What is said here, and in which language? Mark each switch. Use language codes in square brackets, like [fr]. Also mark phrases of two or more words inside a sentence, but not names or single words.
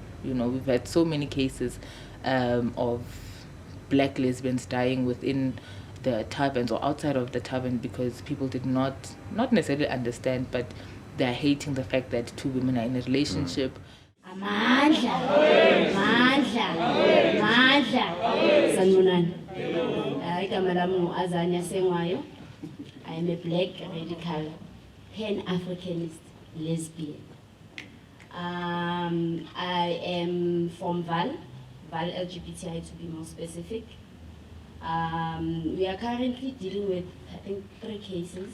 [en] You know, we've had so many cases of Black lesbians dying within the taverns or outside of the tavern because people did not necessarily understand, but they're hating the fact that two women are in a relationship. [zu] Sanibonani. Igama lami ngu-Azania Sengwayo. [en] I am a Black radical Pan-Africanist lesbian. I am from Val, VAL LGBTI to be more specific. We are currently dealing with, I think, 3 cases.